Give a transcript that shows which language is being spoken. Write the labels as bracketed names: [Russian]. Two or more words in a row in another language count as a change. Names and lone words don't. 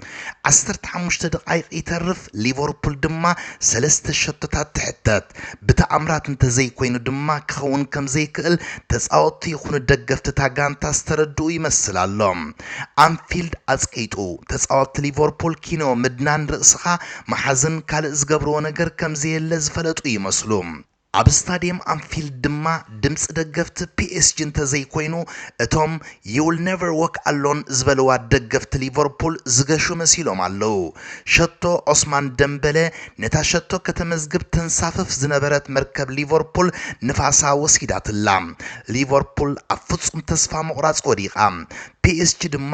[Tigrinya] 15 ደቂቕ ይተርፍ ሊቨርፑል ድማ 3 ሸቶታት ትሕተት ብተኣምራት እንተዘይኮይኑ ድማ ክኸውን ከም ዘይክእል ተጻወቲ ይኹኑ ደገፍቲ ጋንታ ዝተረድኡ ይመስላሎም አንፊልድ ኣጽቂጡ ተጻወቲ ሊቨርፑል ኪኖ ምድናን ርእስኻ ማሓዝን ካልእ ዝገብርዎ ነገር ከም ዘየለ ዝፈለጡ ይመስሉ ኣብ ስታዲየም አንፊልድ ድማ ድምጽ ደገፍቲ PSG እንተዘይኮይኑ እቶም [English] you will never walk alone [Tigrinya] ዝበልዋ ደገፍቲ ሊቨርፑል ዝገሹ መሲሎም ኣለው ሸቶ ኦስማን ደምበለ ነታ ሸቶ ከተመዝግብ ተንሳፈፍ ዝነበረት መርከብ ሊቨርፑል ንፋሳ ወሲዳትላ ሊቨርፑል ኣብ ፍጹም ተስፋ መቁራጽ ወዲቓ ፒኤስጂ ድማ